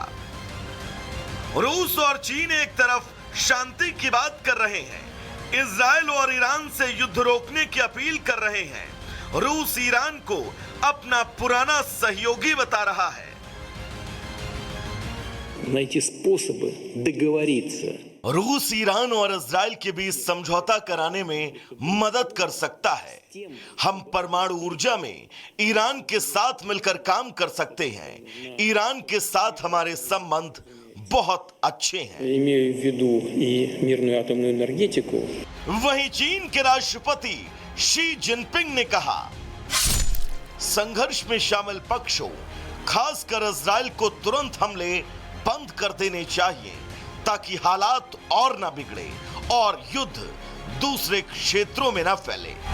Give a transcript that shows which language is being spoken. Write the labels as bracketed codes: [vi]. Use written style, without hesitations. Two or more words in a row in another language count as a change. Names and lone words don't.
[hi] रूस और चीन एक तरफ शांति की बात कर रहे हैं, इजराइल और ईरान से युद्ध रोकने की अपील कर रहे हैं। रूस ईरान को अपना पुराना सहयोगी बता रहा है। [ru] найти способы договориться. [hi] रूस ईरान और इजराइल के बीच समझौता कराने में मदद कर सकता है। हम परमाणु ऊर्जा में ईरान के साथ मिलकर काम कर सकते हैं। ईरान के साथ हमारे संबंध बहुत अच्छे हैं। [ru] Имею в виду и мирную атомную энергетику. [hi] वहीं चीन के राष्ट्रपति शी जिनपिंग ने कहा, संघर्ष में शामिल पक्षों, खासकर इजराइल को तुरंत हमले बंद कर देने चाहिए ताकि हालात और न बिगड़े और युद्ध दूसरे क्षेत्रों में न फैले।